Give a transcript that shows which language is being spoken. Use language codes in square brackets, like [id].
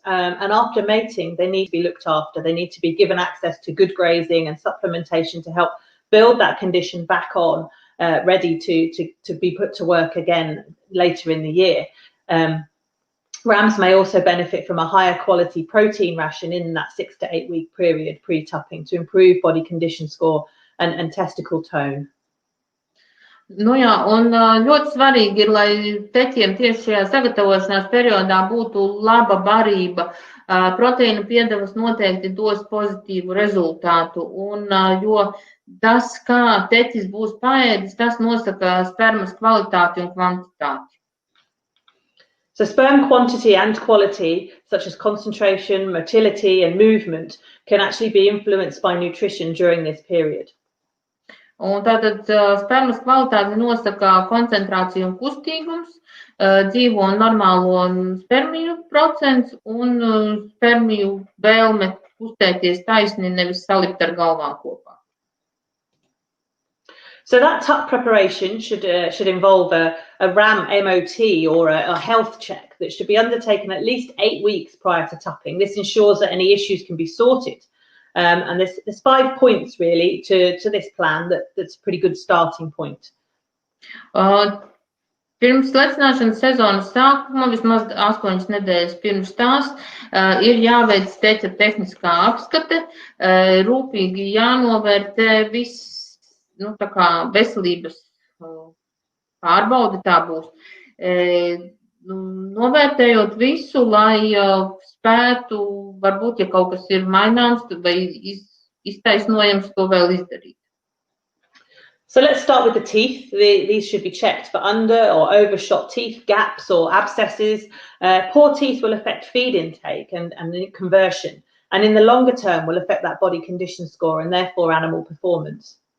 [en] And after mating, they need to be looked after. They need to be given access to good grazing and supplementation to help build that condition back on, ready to be put to work again later in the year. Rams may also benefit from a higher quality protein ration in that 6 to 8 week period pre-tupping to improve body condition score and testicle tone. [lv] Nu jā, un ļoti svarīgi ir, lai teķiem tieši šajā sagatavošanās periodā būtu laba barība. Proteīna piedevas noteikti dos pozitīvu rezultātu, un jo tas, kā teķis būs paēdis, tas nosaka spermas kvalitāti un kvantitāti. [en] So sperm quantity and quality, such as concentration, motility and movement, can actually be influenced by nutrition during this period. [lv] Un tātad spermas kvalitāti nosaka koncentrācija un kustīgums, dzīvo un normālo spermiju procents un spermiju vēlme kustēties taisni, nevis salikt ar galvām kopā. [en] So that tup preparation should involve a RAM MOT or a health check that should be undertaken at least 8 weeks prior to tupping. This ensures that any issues can be sorted. And there's 5 points really to this plan that's a pretty good starting point. [lv] Pirms lecināšanas sezonas sākuma, vismaz 8 nedēļas pirms tās, ir jāveic teķa tehniskā apskate, rūpīgi jānovērtē viss, tā kā veselības pārbaude tā būs. Novērtējot visu, lai spētu, varbūt, ja kaut kas ir maināms vai iztaisnojams, to vēl izdarīt. [en] So let's start with the teeth. These should be checked for under or overshot teeth, gaps or abscesses. Poor teeth will affect feed intake and the conversion, and in the longer term will affect that body condition score and therefore animal performance.